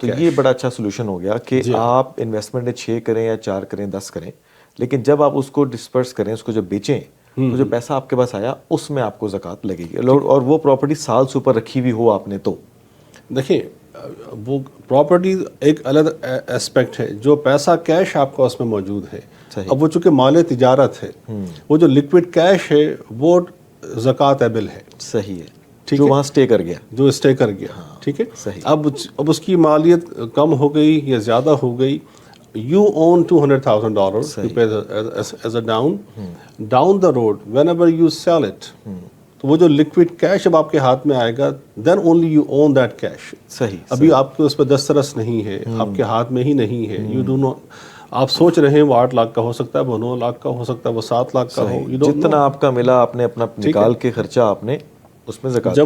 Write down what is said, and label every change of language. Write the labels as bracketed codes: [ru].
[ur] تو یہ بڑا اچھا سولوشن ہو گیا کہ آپ انویسٹمنٹ 6 کریں یا 4 کریں 10 کریں، لیکن جب آپ اس کو ڈسپرس کریں، اس کو جب بیچیں تو جو پیسہ آپ کے پاس آیا اس میں آپ کو زکوٰۃ لگے گی، اور وہ پراپرٹی سال سے اوپر رکھی ہوئی ہو آپ نے تو. دیکھیں وہ پراپرٹی ایک الگ اسپیکٹ ہے، جو پیسہ کیش آپ کا اس میں موجود ہے. اب وہ چونکہ مال تجارت ہے، وہ جو لکوڈ کیش ہے وہ زکوٰۃ ایبل ہے. صحیح ہے، جو وہاں اسٹے کر گیا، جو اسٹے کر گیا، ٹھیک ہے. صحیح. اب اس کی مالیت کم ہو گئی [en] یا زیادہ ہو گئی، you own $200,000 you pay as a down the road whenever you sell it. [ur] تو وہ جو لکوڈ کیش جب آپ کے ہاتھ میں آئے گا [en] then only you own that cash. [ur] صحیح. ابھی آپ کے اس پہ دسترس نہیں ہے، آپ کے ہاتھ میں ہی نہیں ہے. [en] you do not، [ur] آپ سوچ رہے ہیں وہ 8 لاکھ کا ہو سکتا ہے، وہ 9 لاکھ کا ہو سکتا ہے، وہ 7 لاکھ کا ہو. جتنا آپ کا ملا آپ نے اپنا نکال کے خرچہ آپ نے اس میں زکوٰۃ.